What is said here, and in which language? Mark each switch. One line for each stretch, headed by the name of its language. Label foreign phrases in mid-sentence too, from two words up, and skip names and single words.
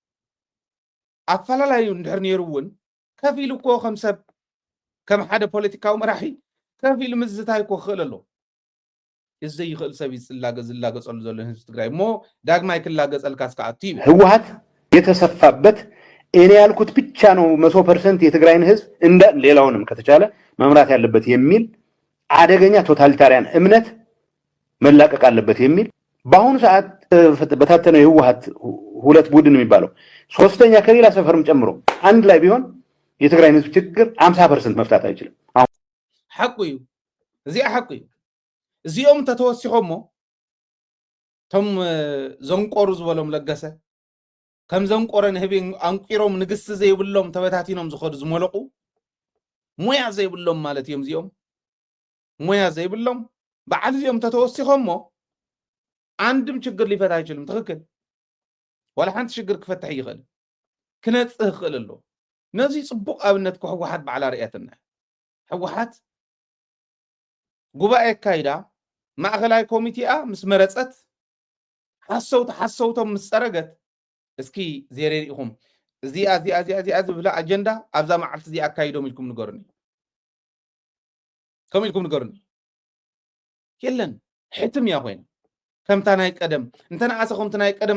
Tigrinya: ኣፈላላዩ እንድሕር ነይሩ እውን ከፍ ኢሉ እኮ ከም ሰብ ከም ሓደ ፖለቲካዊ መራሒ ከፍ ኢሉ ምዝታይ እኮ ክኽእል ኣሎ እዚ ዘይኽእል ሰብ ዝላገፀሉ ዘሎ ህዝቢ ትግራይ እሞ ዳግማይ ክላገፀልካስ ከኣቱ እዩ
Amharic: ህወሓት የተሰፋበት እኔ ያልኩት ብቻ ነው 100% የትግራይን ህዝብ እንደ ሌላውንም ከተቻለ መምራት ያለበት የሚል አደገኛ ቶታሊታሪያን እምነት መላቀቅ አለበት የሚል በአሁኑ ሰዓት በታተነው የህወሓት ሁለት ቡድን የሚባለው ሶስተኛ ከሌላ ሰፈርም ጨምሮ አንድ ላይ ቢሆን የትግራይን ህዝብ ችግር 50% መፍታት አይችልም
Tigrinya: ሐቁ እዩ እዚኣ ሐቁ እዩ እዚኦም ተተወሲኾሞ ቶም ዘንቆሩ ዝበሎም ለገሰ ከም ዘንቆረ ንህቢ አንቂሮም ንግስት ዘይብሎም ተበታቲኖም ዝኸዱ ዝመለቁ ሞያ ዘይብሎም ማለት እዮም እዚኦም ሞያ ዘይብሎም በዓል እዚኦም ተተወሲኾሞ
Amharic: አንድም ችግር ሊፈታ አይችልም
Tigrinya: ትክክል ወላ ሓንቲ ችግር ክፈትሕ ይኽእል ክነጽህ ይኽእል ኣሎ ነዚ ጽቡቕ ኣብነት ህወሓት በዓል ርያትና ህወሓት ጉባኤ ካይዳ ማእኸላይ ኮሚቴኣ ምስ መረፀት ሓሰውቶም ምስ ፀረገት እስኪ ዜሬሪኢኹም እዚኣ ዝብላ ኣጀንዳ ኣብዛ መዓልቲ እዚኣ ኣካይዶም ኢልኩም ንገሩኒ ከም ኢልኩም ንገሩኒ የለን ሕትም እያ ኮይና ከምታ ናይ ቀደም እንተነኣሰ ከምቲ ናይ ቀደም